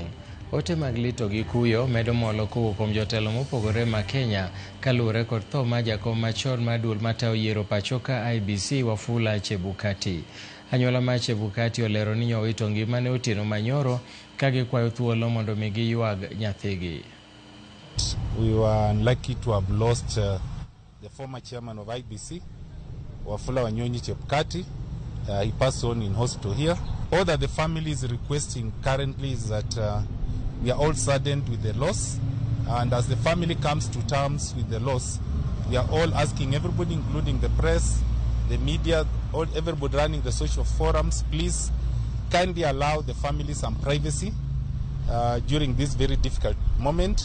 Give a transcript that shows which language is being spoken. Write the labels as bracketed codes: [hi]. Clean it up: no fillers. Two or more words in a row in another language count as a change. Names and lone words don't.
[luo] Ote mag lito gi kuyo medo molo kowuok kuom jotelo mopogore ma Kenya kaluwore kod tho ma jakom machon mar duol matayo yiero pachoka IEBC Wafula Chebukati. Anyuola mar Chebukati olero ni owito ngimane otieno manyoro ka gikwayo thuolo mondo mi giyuag nyathigi. [en] We were unlucky to have lost the former chairman of IEBC, Wafula Wanyonyi Chebukati. He passed on in hospital here. All that the family is requesting currently is that we are all saddened with the loss, and as the family comes to terms with the loss, we are all asking everybody, including the press, the media, everybody running the social forums, please kindly allow the family some privacy during this very difficult moment.